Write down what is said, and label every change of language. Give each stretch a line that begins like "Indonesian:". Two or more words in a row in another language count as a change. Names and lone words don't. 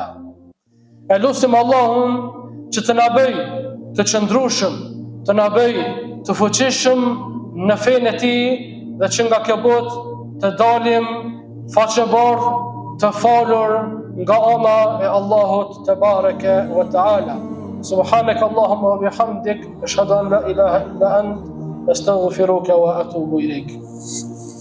Albanian: E lutim Allahun që të na bëjë të qëndrueshëm, të na bëjë të fuqishëm në fenë e tij dhe që nga kjo botë të dalim faqebarë, të falur nga ana e Allahut
Arabic: تبارك وتعالى. سبحانك اللهم وبحمدك، أشهد أن لا إله إلا أنت، أستغفرك وأتوب إليك.